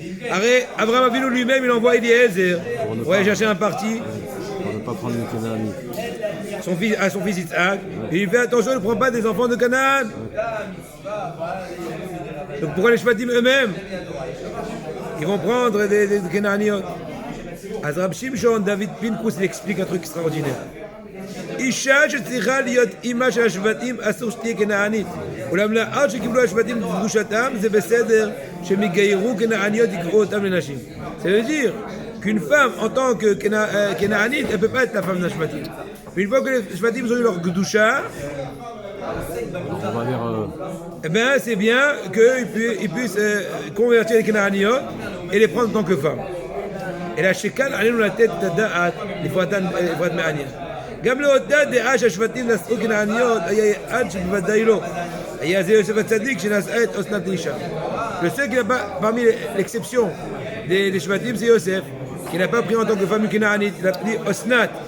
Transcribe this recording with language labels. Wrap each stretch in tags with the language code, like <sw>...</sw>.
<fr>Arrête, Abraham Avinu lui-même, il envoie Eliezer pour aller chercher un parti. On ne peut pas prendre une Canaanite. À son fils Isaac. Et il fait attention, il ne prend pas des enfants de Canaan. Donc pourquoi les Shvatim eux-mêmes ils vont prendre des Canaaniot. Azrab Shimshon, David Pinkus, il explique un truc extraordinaire.</fr> <he>Isha שצריכה להיות אימא של השבטים אסור שתהיה כנענית. אולם לאחר שקיבלו השבטים את קדושתם זה בסדר שהם יגיירו כנעניות יקראו אותם לנשים.</he> <fr>Ça veut dire qu'une femme en tant que כנענית elle ne peut pas être la femme d'un shvatim. Mais une fois que les shvatim ont eu leur kedusha, On va dire. eh bien c'est bien qu'ils puissent convertir les kanaaniot et les prendre en tant que femmes. Et là,</fr> <he>שכאן עלינו לתת את הדעת לפרט מעניין. גם לאותה דעה שהשבטים נשאו כנעניות היה עד שבוודאי לא. היה זה יוסף הצדיק שנשאה את אסנת לאישה.</he> <fr>Le seul qui n'a pas, parmi l'exception des shvatim, c'est Yosef, qui n'a pas pris en tant que femme une Canaanite, il a pris Osnat,</fr>